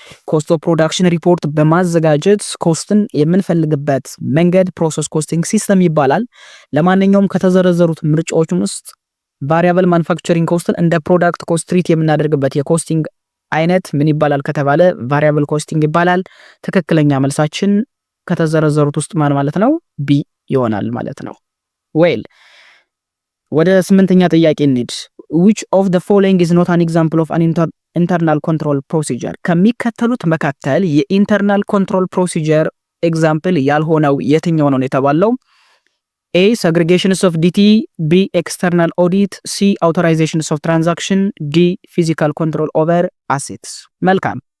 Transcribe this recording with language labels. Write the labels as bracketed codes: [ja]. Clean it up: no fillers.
[am] ኮስት ኦፍ ፕሮዳክሽን ሪፖርት በማዘጋጀት ኮስትን የምንፈልግበት መንገድ ፕሮሰስ ኮስቲንግ ሲስተም ይባላል። ለማንኛውም ከተዘረዘሩት ምርጫዎች ውስጥ ቫሪያብል ማኑፋክቸሪንግ ኮስትን እንደ ፕሮዳክት ኮስት ትሪት የምናደርግበት የኮስቲንግ አይነት ምን ይባላል ከተባለ ቫሪያብል ኮስቲንግ ይባላል። ትክክለኛ መልሳችን ከተዘረዘሩት ውስጥ ማን ማለት ነው? ቢ ይሆናል ማለት ነው። ዌል ወደ 8ኛ ጥያቄ እንሂድ። [en] which of the following is not an example of an internal control procedure? [am] ከሚከተሉት መካከል የኢንተርናል ኮንትሮል ፕሮሲጀር ኤግዛምፕል ያልሆነው የትኛው ነው የተባለው? [en] A segregations of DT, B external audit, C authorizations of transaction, D physical control over assets። [am] መልካም